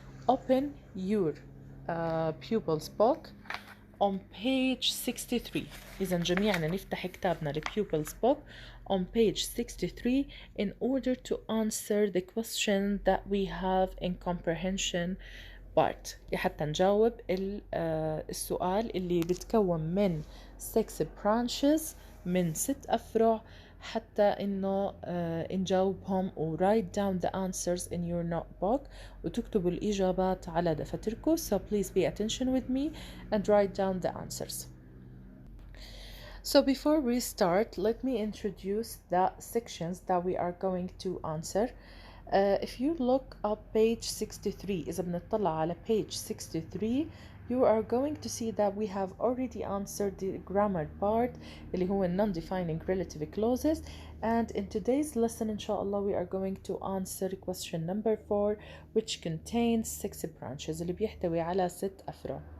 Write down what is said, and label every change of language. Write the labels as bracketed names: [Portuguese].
[English] Open your pupil's book on page 63. [Arabic] إذا جميعنا نفتح كتابنا [English] pupil's book on page 63 in order to answer the question that we have in comprehension part. [Arabic] حتى نجاوب السؤال اللي بتكون من 6 branches، من 6 أفرع، حتى إنه نجاوبهم و [English] write down the answers in your notebook [Arabic] وتكتبوا الإجابات على دفتركم. [English] So please pay attention with me and write down the answers. So before we start, let me introduce the sections that we are going to answer. If you look up page 63, [Arabic] إذا بنطلع على [English] page 63, you are going to see that we have already answered the grammar part [Arabic] اللي هو [English] non-defining relative clauses, and in today's lesson inshallah we are going to answer question number 4 which contains 6 branches [Arabic] اللي بيحتوي على 6 أفرع.